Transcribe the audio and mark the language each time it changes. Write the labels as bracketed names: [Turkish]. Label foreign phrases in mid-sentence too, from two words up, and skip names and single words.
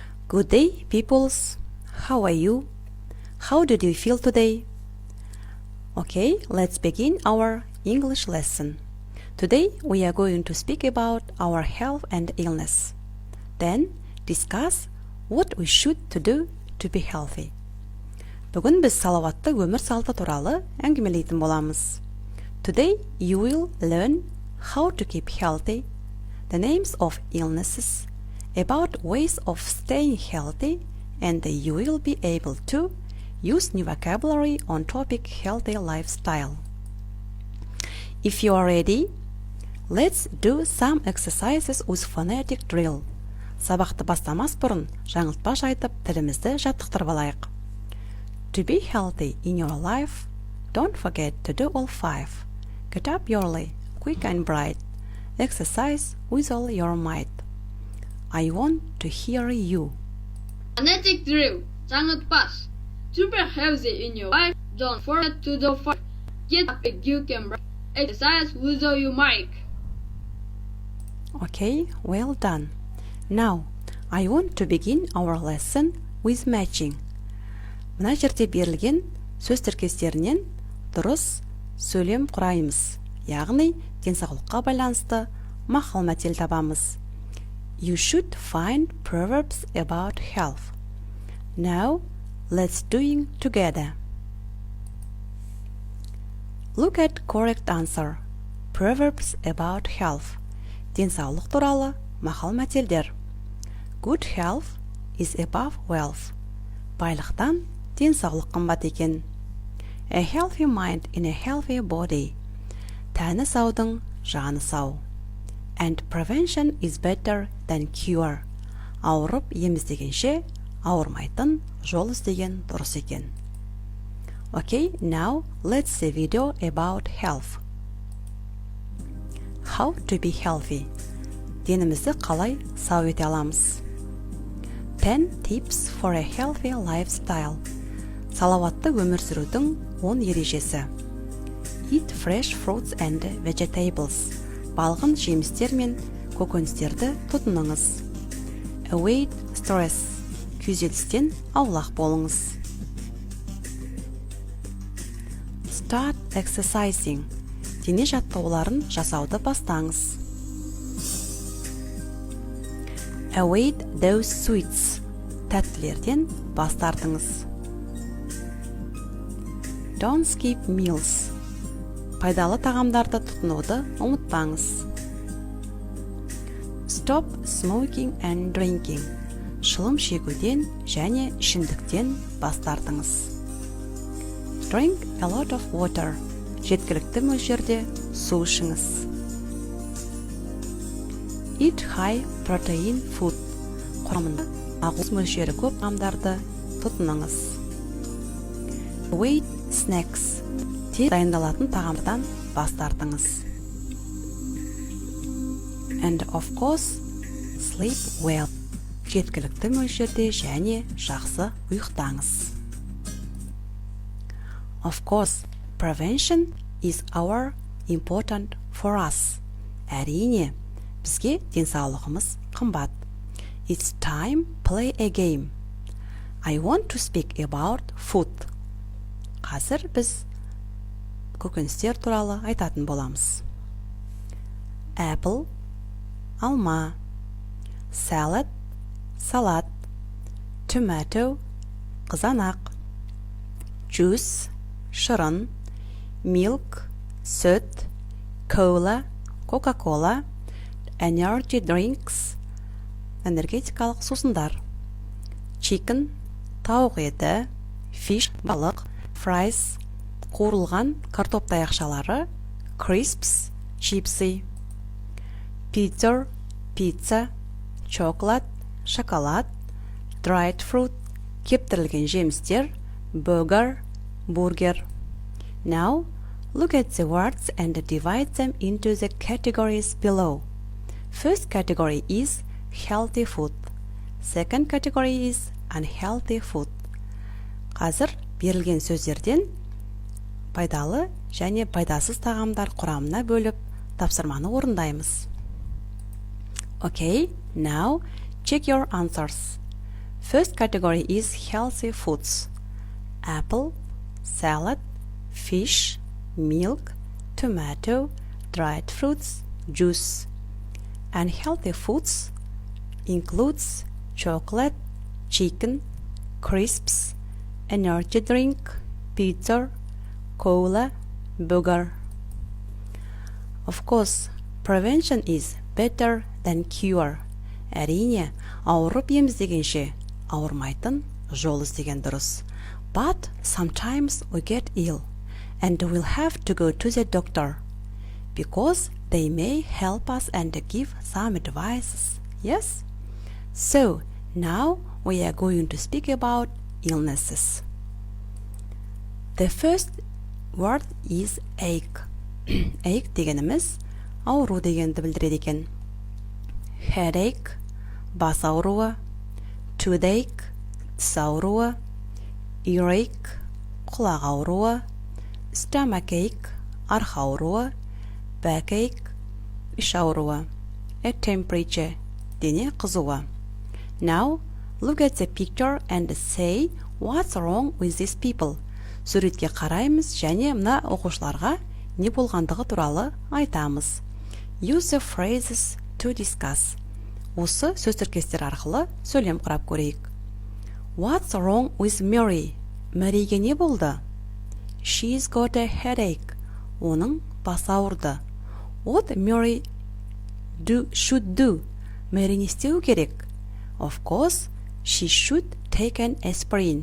[English] Good day, peoples. How are you? How did you feel today? Okay, let's begin our English lesson. Today we are going to speak about our health and illness. Then discuss what we should to do to be healthy. [Kazakh] Бүгін біз салауатты өмір салты туралы әңгімелейтін боламыз. [English] Today you will learn how to keep healthy, the names of illnesses, about ways of staying healthy, and you will be able to use new vocabulary on topic healthy lifestyle. If you are ready, let's do some exercises with phonetic drill. [Kazakh] Сабақты бастамас бұрын жаңылтпаш айтып тілімізді жаттықтырып алайық. [English] To be healthy in your life, don't forget to do all 5. Get up early, quick and bright. Exercise with all your might. I want to hear you. Phonetic drill. жаңылтпаш. To be healthy in your life, don't forget to do 5. Get up you can bright. Exercise with all your might. Okay, well done. Now, I want to begin our lesson with matching. [Kazakh] Мына жерде берілген сөз тіркестерінен дұрыс сөйлем құраймыз. Яғни, денсаулыққа байланысты мақал мәтел табамыз. [English] You should find proverbs about health. Now, let's doing together. Look at correct answer. Proverbs about health. [Kazakh] Денсаулық туралы мақал мәтелдер. [English] Good health is above wealth. [Kazakh] Байлықтан денсаулық қымбат екен. [English] A healthy mind in a healthy body. [Kazakh] Тәні саудың жаны сау. [English] And prevention is better than cure. [Kazakh] Ауырып еміздегенше ауырмайтын жол іздеген дұрыс екен. [English] Okay, now let's see video about health. How to be healthy. [Kazakh] Денімізді қалай сау ете аламыз? [English] 10 tips for a healthy lifestyle. [Kazakh] Салауатты өмір сүрудің 10 ережесі. [English] Eat fresh fruits and vegetables. [Kazakh] Балғын жемістер мен көкөністерді тұтыныңыз. [English] Avoid stress. [Kazakh] Күйзелістен аулақ болыңыз. [English] Start exercising. [Kazakh] Дене жаттығуларын жасауды бастаңыз. [English] Avoid those sweets. [Kazakh] Тәттілерден бас тартыңыз. [English] Don't skip meals. [Kazakh] Пайдалы тағамдарды тұтынуды ұмытпаңыз. [English] Stop smoking and drinking. [Kazakh] Шылым шегуден және ішімдіктен бас тартыңыз. [English] Drink a lot of water. [Kazakh] Жеткілікті мөлшерде су ішіңіз. [English] Eat high protein food. [Kazakh] Құрамында ақуыз мөлшері көп тағамдарды тұтыныңыз. [English] Avoid snacks. [Kazakh] Тез дайындалатын тағамдардан бас тартыңыз. [English] And of course, sleep well. [Kazakh] Жеткілікті мөлшерде және жақсы ұйықтаңыз. [English] Of course, prevention is our important for us. [Kazakh] Әрине, бізге денсаулығымыз қымбат. [English] It's time play a game. I want to speak about food. [Kazakh] Қазір біз көкөністер туралы айтатын боламыз. [English] Apple, алма. Salad, салат. Tomato, қызанақ. Juice, шырын. Milk, сүт. Cola, Coca-Cola. Energy drinks, [Kazakh] энергетикалық сусындар. [English] Chicken, [Kazakh] тауық еті. [English] Fish, балық. [Kazakh] Fries, қуырылған картоп таяқшалары. [English] Crisps, чипсы. Pizza, pizza. Chocolate, шоколад. Dried fruit, [Kazakh] кептірілген жемістер. [English] Burger, бургер. Now, look at the words and divide them into the categories below. First category is healthy food. Second category is unhealthy food. [Kazakh] Қазір берілген сөздерден пайдалы және пайдасыз тағамдар құрамына бөліп тапсырманы орындаймыз. [English] Okay, now check your answers. First category is healthy foods. Apple, salad, fish, milk, tomato, dried fruits, juice. Unhealthy foods includes chocolate, chicken, crisps, energy drink, pizza, cola, burger. Of course, prevention is better than cure. [Kazakh] Әрине, ауырып ем іздегенше, ауырмайтын жол іздеген дұрыс. [English] But sometimes we get ill and we'll have to go to the doctor because they may help us and give some advices. Yes? So, now we are going to speak about illnesses. The first word is ache. [Kazakh] Ache дегеніміз ауру дегенді білдіреді екен. Headache, бас ауруы, toothache, тіс ауруы, earache, құлақ ауруы, stomachache, арқа ауруы, backache, іш ауруы, [English] a temperature, [Kazakh] дене қызуы. [English] Now, look at the picture and say what's wrong with these people. [Kazakh] Суретке қараймыз және мына оқушыларға не болғандығы туралы айтамыз. [English] Use the phrases to discuss. [Kazakh] Осы сөз тіркестер арқылы сөйлем құрап көрейік. [English] What's wrong with Mary? [Kazakh] Мәриге не болды? [English] She's got a headache. [Kazakh] Оның басы ауырды. [English] What Mary should do? [Kazakh] Мэри не істеу керек? [English] Of course, she should take an aspirin.